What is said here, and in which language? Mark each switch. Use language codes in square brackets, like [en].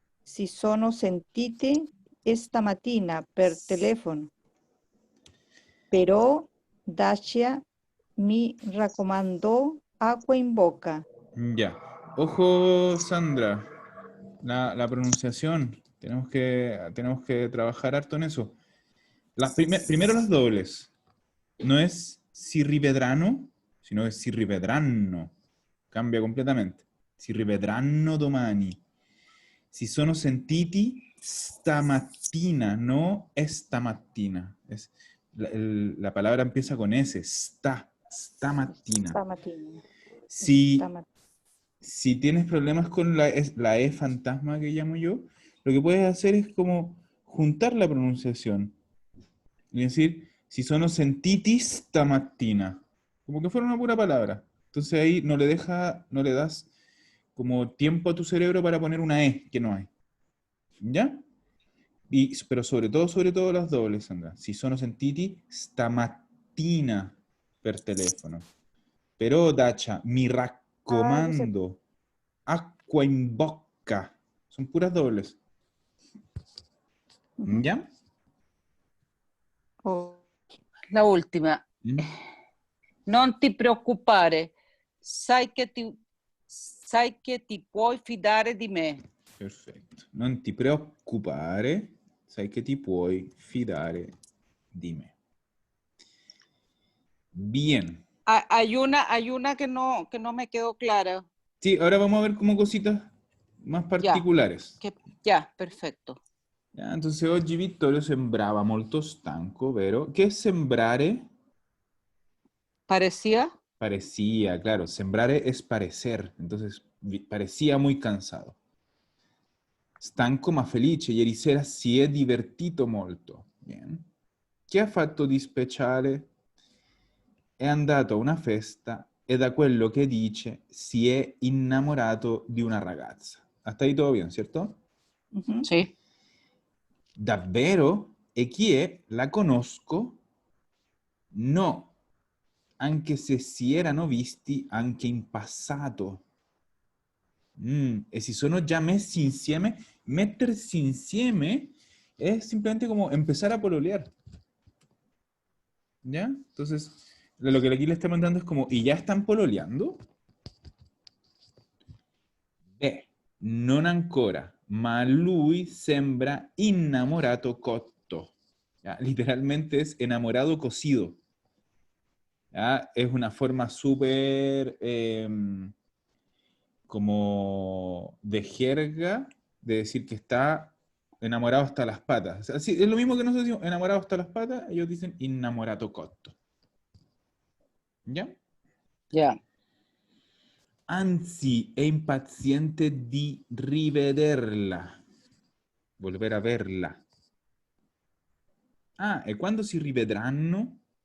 [it] Si sono sentiti stamattina per telefono. Però Dacia mi raccomandò acqua in bocca. [es] Ya. Ojo, Sandra, la pronunciación. Tenemos que trabajar harto en eso. Primero las dobles. No es si rivedranno, sino es si rivedranno. Cambia completamente. [it] Si rivedranno domani. Si sono sentiti stamattina, no stamattina. [es] La palabra empieza con S, stamattina. [it] Stamattina. [es] Si, si tienes problemas con la E fantasma que llamo yo, lo que puedes hacer es como juntar la pronunciación. Y decir, si sono sentiti stamattina. Como que fuera una pura palabra. Entonces ahí no le das como tiempo a tu cerebro para poner una E que no hay. ¿Ya? Pero sobre todo las dobles, Sandra. [it] Si sono sentiti stamattina per telefono. Però, Dacia, mi [es] Ah, dice, [it] raccomando, acqua in bocca. [es] Son puras dobles. ujú. ¿Ya? Oh, La ultima. Mm. [it] Non ti preoccupare, sai che ti puoi fidare di me. Perfetto. Non ti preoccupare, sai che ti puoi fidare di me. [es] Bien. Hay una que no me quedó clara. Sí, ahora vamos a ver como cositas más Ya, particulares. ya, perfecto. [it] Entonces oggi Vittorio sembrava molto stanco, vero? Che è sembrare? [es] Parecía. Parecía, claro. Sembrare es parecer. Entonces parecía muy cansado. [it] Stanco ma felice. Ieri sera si è divertito molto. Bien. Che ha fatto di speciale? È andato a una festa e da quello che dice si è innamorato di una ragazza. [es] Hasta ahí todo bien, ¿cierto? Ujú. Sí. [it] Davvero? E chi è? La conosco? No, anche se si erano visti anche in passato. E si sono già messi insieme. [es] Mettersi insieme es simplemente como empezar a pololear. ¿Ya? Entonces, lo que aquí le está mandando es como, ¿y ya están pololeando? [it] Beh, non ancora, ma lui sembra innamorato cotto. [es] ¿Ya? Literalmente es enamorado cocido. ¿Ya? Es una forma súper como de jerga de decir que está enamorado hasta las patas. O sea, sí, es lo mismo que nosotros decimos enamorado hasta las patas, ellos dicen innamorato cotto. ¿Ya? Ya. [it] Anzi, è impaziente di rivederla. Volver a verla. Ah, e quando si rivedranno?